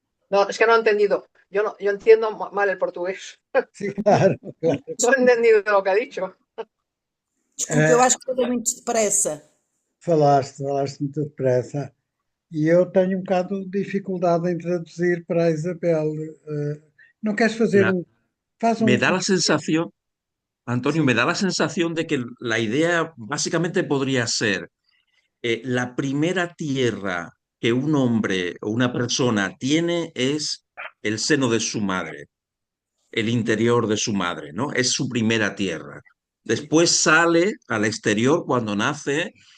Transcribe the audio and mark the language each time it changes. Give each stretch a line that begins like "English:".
Spanish: No, es que no he entendido. Yo entiendo mal el portugués. Sí, claro. No he entendido lo que ha dicho.
Portuguese: Desculpa, eu acho que falei muito depressa. Falaste muito depressa. E eu tenho um bocado de dificuldade em traduzir para a Isabel.
Spanish: ¿No quieres hacer Me da la sensación, Antonio, me da la sensación de que la idea básicamente podría ser la primera tierra que un hombre o una persona tiene es el seno de su madre, el interior de su madre, ¿no? Es su primera tierra. Después sale al exterior cuando nace